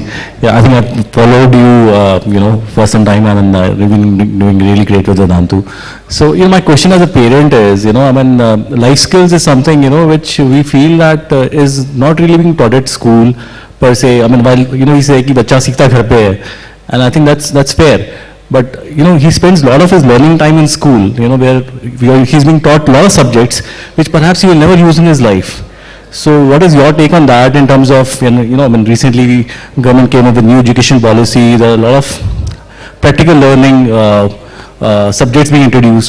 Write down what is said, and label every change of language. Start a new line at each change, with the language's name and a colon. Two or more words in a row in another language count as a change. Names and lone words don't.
English: Yeah, I think I followed you, for some time, and you've been doing really great with Vedantu. So, my question as a parent is, life skills is something, which we feel that is not really being taught at school per se. I mean, while, he say
Hindi: कि बच्चा सीखता घर पे है,
English: and I think that's fair. But, he spends a lot of his learning time in school, where he's being taught a lot of subjects which perhaps he will never use in his life. So what is your take on that in terms of, recently government came up with new education policy, there are a lot of practical learning subjects being introduced.